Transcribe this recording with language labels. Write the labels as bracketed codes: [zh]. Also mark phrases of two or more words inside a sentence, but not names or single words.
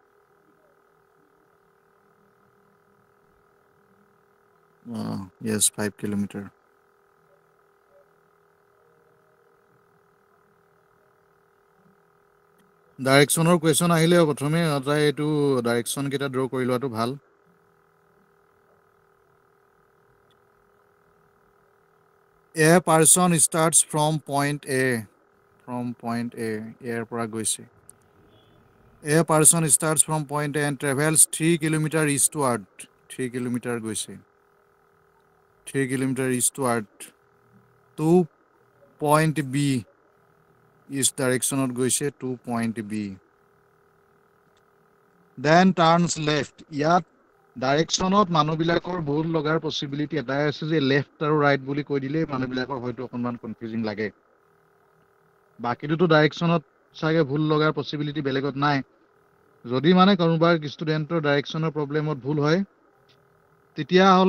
[as] yes 5 কিলোমিটাৰ ডাইৰেকশ্যনৰ কুৱেশ্যন আহিলে প্ৰথমে তাই এইটো ডাইৰেকশ্যন কেইটা ড্ৰ কৰি লোৱাটো ভাল [en] A person starts from point A [as] ইয়াৰ পৰা গৈছে [en] A person starts from point A and travels 3 kilometer eastward [as] 3 কিলোমিটাৰ গৈছে 3 কিলোমিটাৰ [en] eastward to point B east directionত গৈছে to point B then turns left [as] ইয়াত ডাইৰেকশ্যনত মানুহবিলাকৰ ভুল লগাৰ পচিবিলিটি এটাই আছে যে লেফ্ট আৰু ৰাইট বুলি কৈ দিলে মানুহবিলাকৰ হয়তো অকণমান কনফিউজিং লাগে বাকীটোতো ডাইৰেকশ্যনত চাগে ভুল লগাৰ পচিবিলিটি বেলেগত নাই যদি মানে কোনোবা ষ্টুডেণ্টৰ ডাইৰেকশ্যনৰ প্ৰব্লেমত ভুল হয় তেতিয়াহ'লে